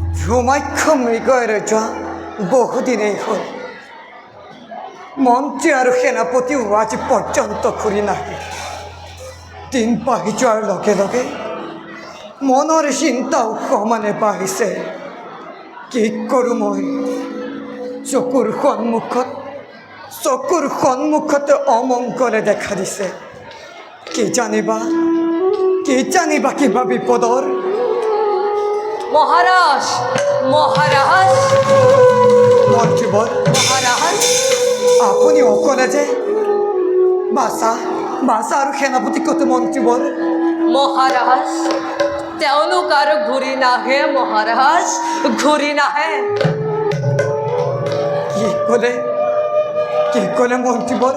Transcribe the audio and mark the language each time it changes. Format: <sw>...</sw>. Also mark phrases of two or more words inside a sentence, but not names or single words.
<as>ধুমাক্ষ মৃগয় রজা বহুদিনেই হল মন্ত্রী আর সেনাপতিও আজ পর্যন্ত ঘূৰি নাহে। দিন বাঢ়ি যোৱাৰ লগে লগে মনৰ চিন্তাও সমানে বাঢ়িছে। কি কৰোঁ মই? চকুৰ সন্মুখতে অমংগলে দেখা দিছে। কি জানিবা কিবা বিপদৰ? মহারাজ মহারাজ মন্ত্ৰীবৰ, মহারাজ আপুনি অকলে যে? বাছা আৰু সেনাপতি ক'ত মন্ত্ৰীবৰ? মহারাজ তেওঁলোক আৰু ঘূৰি নাহে মহারাজ, ঘূৰি নাহে। কি ক'লে মন্ত্ৰীবৰ?</as>